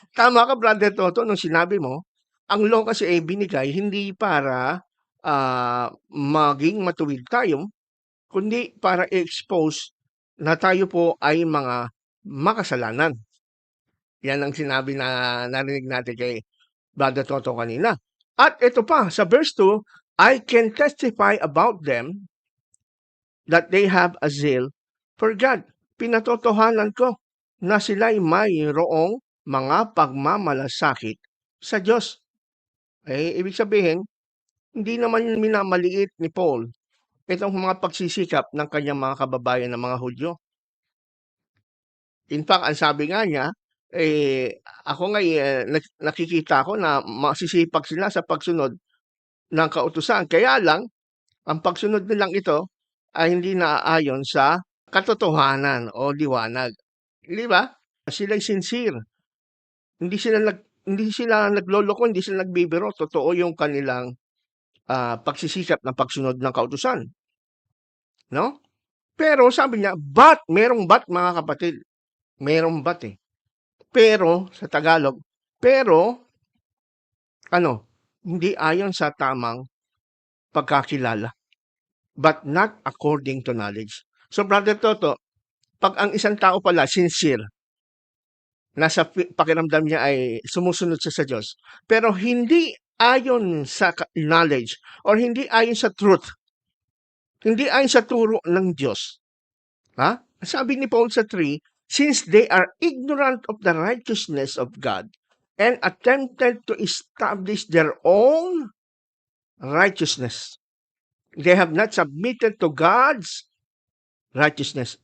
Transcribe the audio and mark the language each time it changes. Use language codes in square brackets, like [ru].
[tl] Tama ka, Brother Toto, nung sinabi mo, ang law kasi ay binigay hindi para maging matuwid tayo, kundi para i-expose na tayo po ay mga makasalanan. Yan ang sinabi na narinig natin kay Brother Toto kanina. At ito pa, sa [en] verse 2, I can testify about them that they have a zeal for God. [tl] Pinatotohanan ko na sila'y mayroong mga pagmamalasakit sa Diyos. Ibig sabihin, hindi naman minamaliit ni Paul itong mga pagsisikap ng kanyang mga kababayan na mga Hudyo. In fact, ang sabi nga niya, ako nga nakikita ko na masisipag sila sa pagsunod ng kautusan. Kaya lang, ang pagsunod nilang ito ay hindi naaayon sa katotohanan o liwanag. Di ba? Sila'y sincere. Hindi sila nagloloko, hindi sila nagbibiro. Totoo yung kanilang pagsisikap ng pagsunod ng kautusan. No? Pero sabi niya, merong but mga kapatid. Merong but eh. Pero, sa Tagalog, pero, hindi ayon sa tamang pagkakilala. [en] But not according to knowledge. [tl] So, Brother Toto, pag ang isang tao pala sincere, nasa pakiramdam niya ay sumusunod siya sa Diyos, pero hindi ayon sa knowledge or hindi ayon sa truth, hindi ayon sa turo ng Diyos. Sabi ni Paul sa [en] 3, since they are ignorant of the righteousness of God and attempted to establish their own righteousness, they have not submitted to God's righteousness.